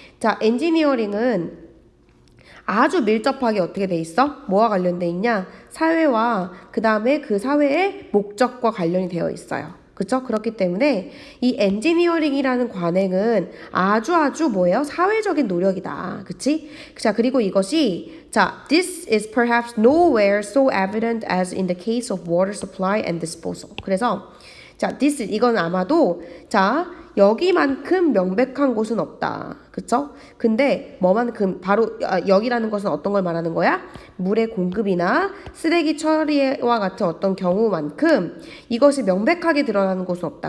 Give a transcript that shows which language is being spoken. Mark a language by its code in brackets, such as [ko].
[ko] 자, 엔지니어링은 아주 밀접하게 어떻게 돼 있어? 뭐와 관련돼 있냐? 사회와 그 다음에 그 사회의 목적과 관련이 되어 있어요. 그쵸? 그렇기 때문에 이 엔지니어링이라는 관행은 아주 뭐예요? 사회적인 노력이다. 그치? 자, 그리고 이것이 [en] this is perhaps nowhere so evident as in the case of water supply and disposal. [ko] 그래서 이건 아마도 여기만큼 명백한 곳은 없다. 그쵸? 근데 바로 여기라는 것은 어떤 걸 말하는 거야? 물의 공급이나 쓰레기 처리와 같은 어떤 경우만큼 이것이 명백하게 드러나는 곳은 없다.